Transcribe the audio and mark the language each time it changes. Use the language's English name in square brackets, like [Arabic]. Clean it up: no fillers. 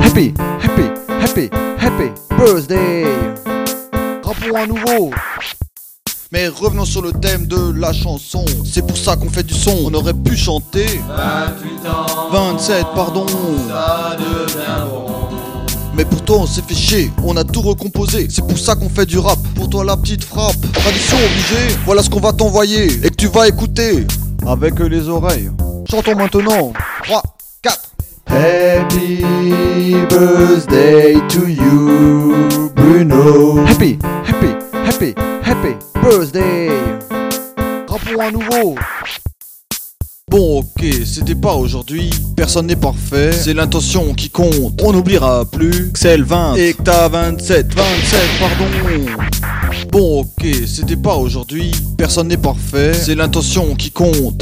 [English] Happy, happy, happy, happy birthday. [French] Drapeau à nouveau. Mais revenons sur le thème de la chanson. C'est pour ça qu'on fait du son. On aurait pu chanter 28 ans, 27, pardon. Ça devient bon. Mais pourtant on s'est fait chier, on a tout recomposé. C'est pour ça qu'on fait du rap. Pour toi la petite frappe, tradition obligée. Voilà ce qu'on va t'envoyer et que tu vas écouter avec les oreilles. Chantons maintenant. 3, 4. [English] Happy birthday to you, Bruno. Happy, happy, happy, happy birthday. [French] Rappons à nouveau. Bon ok, c'était pas aujourd'hui, personne n'est parfait, c'est l'intention qui compte. On n'oubliera plus que c'est le 20 et que t'as 27, 27 pardon. Bon ok, c'était pas aujourd'hui, personne n'est parfait, c'est l'intention qui compte.